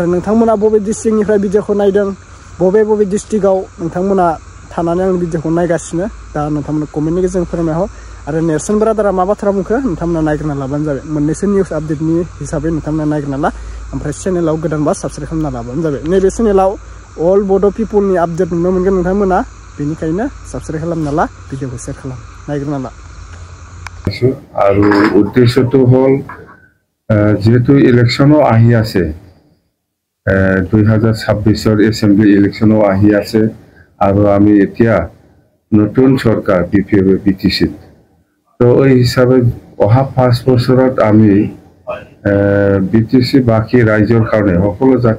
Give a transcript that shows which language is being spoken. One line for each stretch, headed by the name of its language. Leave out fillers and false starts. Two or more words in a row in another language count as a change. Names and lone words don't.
Bodo: नोंथांमोना बबे डिस्ट्रिक्टनिफ्राय भिडिअखौ नायदों बबे डिस्ट्रिक्टआव नोंथांमोना थानानै आं भिडिअखौ नायगासिनो दा नोंथांमोना कमेन्टनि गेजेरजों फोरमायहर आरो नेर्सोन ब्रादारा मा बाथ्रा बुंखो नोंथांमोना नायग्रोना लाबानो जाबाय मोननैसो
English: news update
Bodo: हिसाबै नोंथांमोना नायग्रोना ला ओमफ्राय चेनेलाव गोदानबा साबस्क्राइब खालामना लाबानो जाबाय नैबे चेनेलाव अल बड' पिपुलनि आपडेट नुनो मोनगोन नोंथांमोना बेनिखायनो साबस्क्राइब खालामना ला भिडिअखौ शेयार खालाम नायग्रोना ला
Assamese: আৰু উদ্দেশ্যটো হ'ল যেহেতু ইলেকশ্যনো আহি আছে 2026
English: assembly election
Assamese: আহি আছে আৰু আমি এতিয়া নতুন চৰকাৰ বিপিএফ বিটিচিত তো এই হিসাবে অহা 5 বছৰত আমি বিটিসি বাকি ৰাজ্যৰ কাৰণে সকলো জাতি